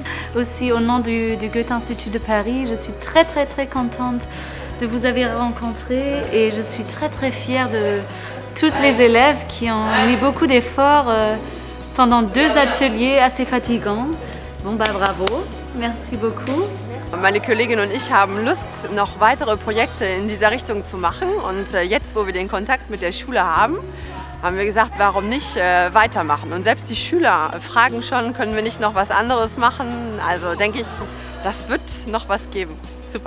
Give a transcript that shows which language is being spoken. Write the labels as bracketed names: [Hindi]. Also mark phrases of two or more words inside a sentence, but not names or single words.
[French] Aussi au nom du Goethe Institut de Paris, je suis très contente de vous avoir rencontré et je suis très fière de toutes les élèves qui ont mis beaucoup d'efforts pendant 2 ateliers assez fatigants. Bon bravo, merci beaucoup. [German] Meine Kollegin und ich haben Lust, noch weitere Projekte in dieser Richtung zu machen. Und jetzt, wo wir den Kontakt mit der Schule haben, haben wir gesagt, warum nicht weitermachen. Und selbst die Schüler fragen schon, können wir nicht noch was anderes machen? Also denke ich, das wird noch was geben.